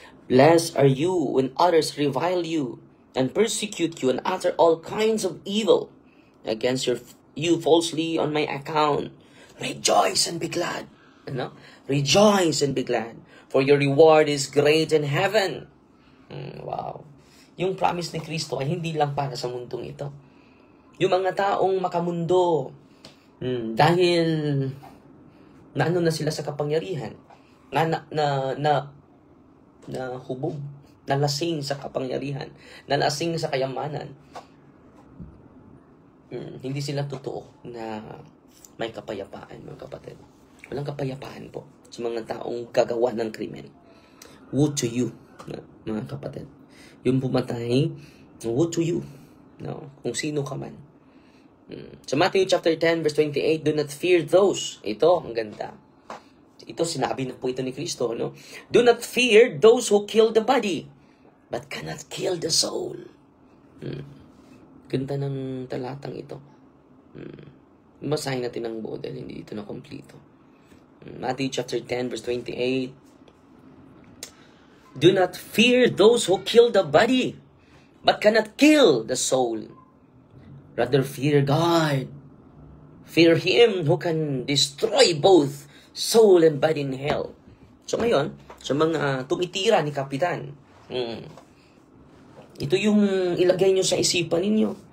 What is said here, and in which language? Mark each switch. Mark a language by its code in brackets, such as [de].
[en] Blessed are you when others revile you and persecute you and utter all kinds of evil against you falsely on my account. Rejoice and be glad. Rejoice and be glad, for your reward is great in heaven. Wow. [tl] Yung promise ni Kristo ay hindi lang para sa mundong ito. Yung mga taong makamundo, dahil naano na sila sa kapangyarihan, na hubog, nalasing sa kapangyarihan, nalasing sa kayamanan. Hindi sila totoo na may kapayapaan, mga kapatid. Walang kapayapaan po sa mga taong gagawa ng krimen. [en] Woe to you, [tl] mga kapatid. Yung pumatay, [en] woe to you. [tl] No? Kung sino ka man. [en] Sa Matthew chapter 10 verse 28, do not fear those. [tl] Ito, ang ganda. Ito, sinabi na po ito ni Kristo, no? [en] Do not fear those who kill the body, but cannot kill the soul. [tl] Ganda ng talatang ito. Basahin natin ang buo dahil hindi ito na kompleto. [en] Matthew chapter 10 verse 28. Do not fear those who kill the body, but cannot kill the soul. Rather fear God. Fear Him who can destroy both soul and body in hell. [tl] So ngayon, sa mga tumitira ni Kapitan, ito yung ilagay nyo sa isipan ninyo.